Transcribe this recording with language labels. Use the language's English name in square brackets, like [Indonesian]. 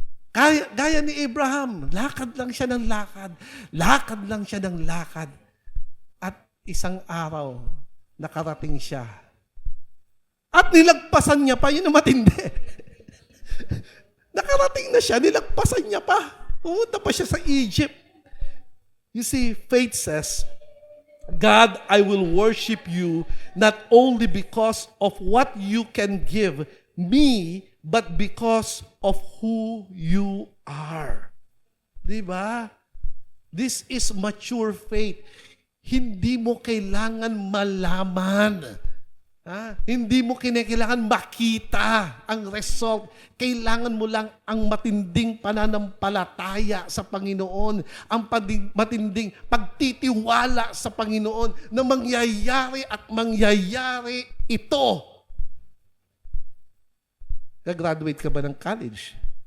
[Filipino] Gaya ni Abraham, lakad lang siya ng lakad. Lakad lang siya ng lakad. At isang araw, nakarating siya. At nilagpasan niya pa, yun ang matindi. Nakarating na siya, nilagpasan niya pa. Pumunta pa siya sa Egypt. [English] You see, faith says, God, I will worship you not only because of what you can give me, but because of who you are. [Filipino] Diba? [English] This is mature faith. [Filipino] Hindi mo kailangan malaman. Hindi mo kailangan makita ang result. Kailangan mo lang ang matinding pananampalataya sa Panginoon, ang matinding pagtitiwala sa Panginoon na mangyayari at mangyayari ito. Gagraduate ka ba ng college?